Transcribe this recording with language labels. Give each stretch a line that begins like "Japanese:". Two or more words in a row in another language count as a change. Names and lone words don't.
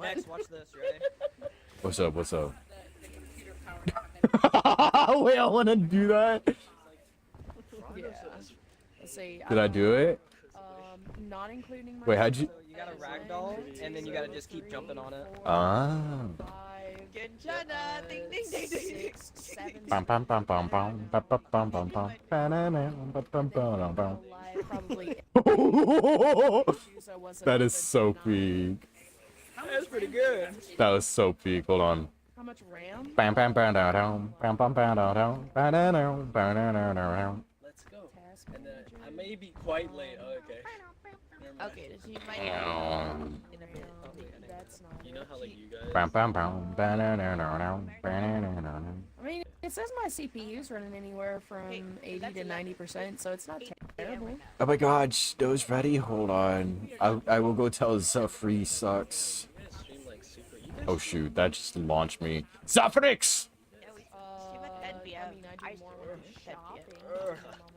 English: next, watch this, right? What's up? What's up? The computer powered Wait, I want to do that. Yeah. Let's see. Did I do it? Not including my. Wait, how'd you? So you gotta ragdoll, and then you gotta just keep jumping on it. Ah. Kenjana, ding ding ding ding. 6, 7, Bum, bum, bum, bum, bum, bum, bum, bum, bum, bum. Ba-na-na, bum, bum, bum, bum. probably. That is so peak. That's pretty good. That was so peak. Hold on. How much RAM? Bam, bam, bam, down, down. Bam, bam, bam, down, down. Ba-na-na, ba-na-na, down. Let's go. Task And then manager. I may be quite late. Oh, okay. Never mind. Okay, she might Down. in a minute. That's not. You know how like you guys. Bam, bam, bam. Ba-na-na-na-na, ba-na-na-na-na. I mean, it says my CPU's running anywhere from 80 to 90%, so it's not terrible. Oh my god, Snow's ready? Hold on. I will go tell Zafri sucks. You guys stream like super. You guys Oh shoot, that just launched me. Zafrix! I mean, I do more with the shopping.